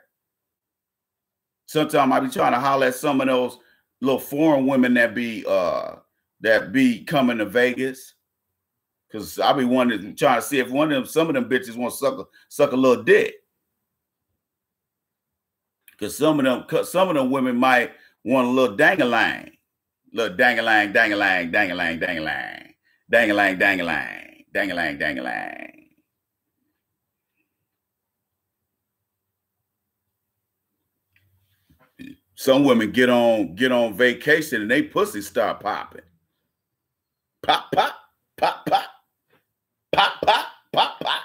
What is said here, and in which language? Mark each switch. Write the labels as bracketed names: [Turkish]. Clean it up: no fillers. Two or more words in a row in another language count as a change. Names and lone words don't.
[English] Sometimes I be trying to holler at some of those little foreign women that be coming to Vegas, because I be trying to see if some of them bitches want to suck a little dick. Because some of them women might want a little dang-a-lang. Little dang-a-lang, dang-a-lang, dang-a-lang, dang-a-lang. Dang-a-lang, dang-a-lang, dang-a-lang, dang-a-lang. Some women get on vacation and they pussy start popping. Pop, pop, pop, pop. Pop, pop, pop, pop.